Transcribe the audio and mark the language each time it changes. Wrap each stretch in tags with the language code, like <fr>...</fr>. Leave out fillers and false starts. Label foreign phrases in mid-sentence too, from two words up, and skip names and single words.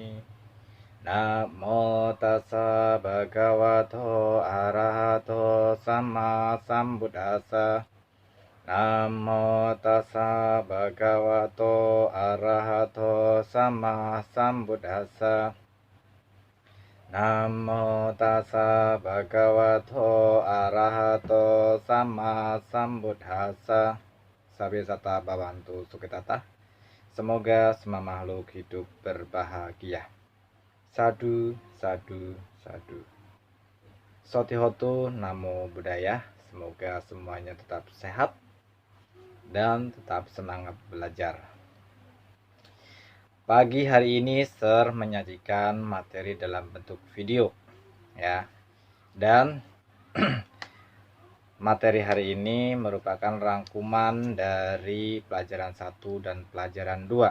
<pi>Namo tassa Bhagavato Arahato Sama Sambuddhassa Namo tassa Bhagavato Arahato Sama Sambuddhassa Namo tassa Bhagavato Arahato Sama Sambuddhassa. Sabbisata Bhavantu Sukhitata.</pi> <id>Semoga semua makhluk hidup berbahagia.</id> <pi>Sadu, sadu, sadu. Sotihotu Namo Buddhaya.</pi> <id>Semoga semuanya tetap sehat dan tetap semangat belajar. Pagi hari ini Sir menyajikan materi dalam bentuk video ya. Dan materi hari ini merupakan rangkuman dari pelajaran 1 dan pelajaran 2.</id>